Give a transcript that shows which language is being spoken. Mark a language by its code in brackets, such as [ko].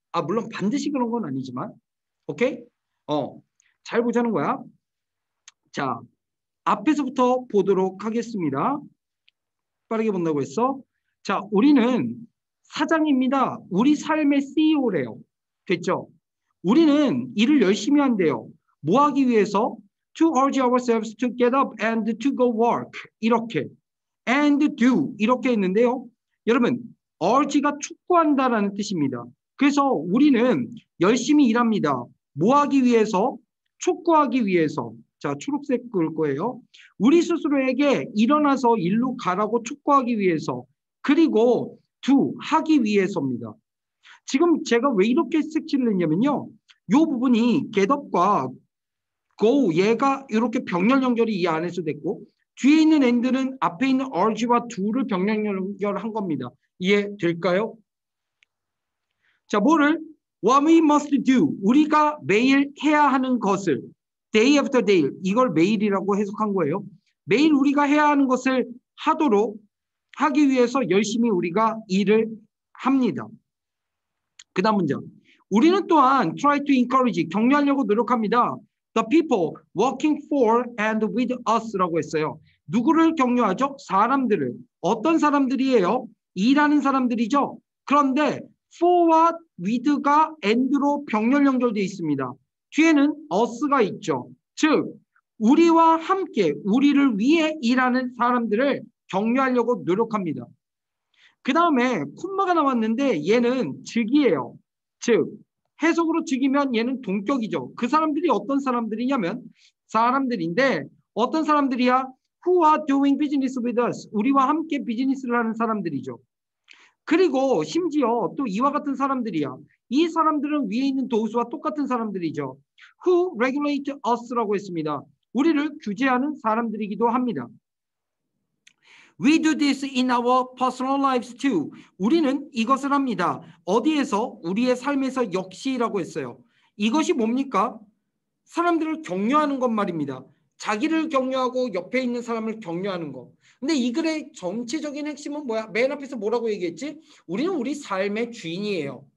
[ko] 아 물론 반드시 그런 건 아니지만. 오케이? 잘 보자는 거야. 자, 앞에서부터 보도록 하겠습니다. 빠르게 본다고 했어. 자, 우리는 사장입니다. 우리 삶의 CEO래요. 됐죠? 우리는 일을 열심히 한대요. 뭐 하기 위해서? [en] To urge ourselves to get up and to go work. [ko] 이렇게. [en] And do. [ko] 이렇게 했는데요. 여러분, urge가 촉구한다라는 뜻입니다. 그래서 우리는 열심히 일합니다. 뭐 하기 위해서? 촉구하기 위해서. 자, 초록색 그을 거예요. 우리 스스로에게 일어나서 일로 가라고 촉구하기 위해서. 그리고 do, 하기 위해서입니다. 지금 제가 왜 이렇게 색칠을 했냐면요. 이 부분이 get up과 go, 얘가 이렇게 병렬 연결이 이 안에서 됐고 뒤에 있는 and는 앞에 있는 urge와 do를 병렬 연결한 겁니다. 이해될까요? 자, 뭐를? [en] What we must do. [ko] 우리가 매일 해야 하는 것을 [en] day after day. [ko] 이걸 매일이라고 해석한 거예요. 매일 우리가 해야 하는 것을 하기 위해서 열심히 우리가 일을 합니다. 그 다음 문장. 우리는 또한 [en] try to encourage, [ko] 격려하려고 노력합니다. [en] The people working for and with us [ko] 라고 했어요. 누구를 격려하죠? 사람들을. 어떤 사람들이에요? 일하는 사람들이죠. 그런데 for와 with가 and로 병렬 연결되어 있습니다. 뒤에는 us가 있죠. 즉 우리와 함께 우리를 위해 일하는 사람들을 격려하려고 노력합니다. 그 다음에 콤마가 나왔는데 얘는 즉이에요. 즉 해석으로 즉이면 얘는 동격이죠. 그 사람들이 어떤 사람들이냐면 사람들인데 어떤 사람들이야? [en] Who are doing business with us. [ko] 우리와 함께 비즈니스를 하는 사람들이죠. 그리고 심지어 또 이와 같은 사람들이야. 이 사람들은 위에 있는 those 와 똑같은 사람들이죠. [en] Who regulate us [ko] 라고 했습니다. 우리를 규제하는 사람들이기도 합니다. [en] We do this in our personal lives too. [ko] 우리는 이것을 합니다. 어디에서? 우리의 삶에서 역시라고 했어요. 이것이 뭡니까? 사람들을 격려하는 것 말입니다. 자기를 격려하고 옆에 있는 사람을 격려하는 것. 근데 이 글의 전체적인 핵심은 뭐야? 맨 앞에서 뭐라고 얘기했지? 우리는 우리 삶의 주인이에요.